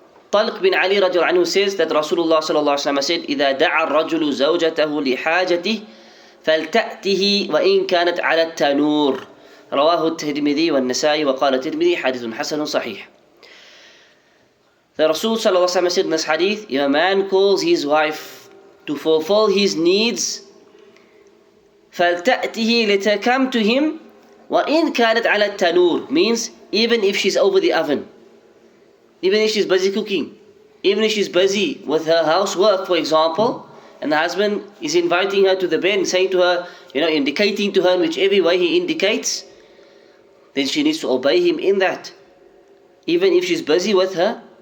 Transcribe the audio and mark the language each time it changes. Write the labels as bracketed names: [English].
[English] Talq bin Ali radiallahu anhu says that Rasulullah sallallahu alaihi wasallam said, [Arabic] إِذَا دَعَى الرَّجُلُ زَوْجَتَهُ لِحَاجَتِهِ فَلْتَأْتِهِ وَإِنْ كَانَتْ عَلَى التَّنُورِ. رواه الترمذي والنسائي وقال الترمذي حديث حسن صحيح. [English] The Rasul sallallahu alaihi wasallam said in this hadith, if a man calls his wife to fulfill his needs, [Arabic] فَلْتَأْتِهِ, [English] let her come to him, [Arabic] وَإِنْ كَانَتْ عَلَى التَّنُورِ, [English] means even if she's over the oven, even if she's busy cooking, even if she's busy with her housework for example, and the husband is inviting her to the bed and saying to her, indicating to her in whichever way he indicates, then she needs to obey him in that. Even if she's busy with her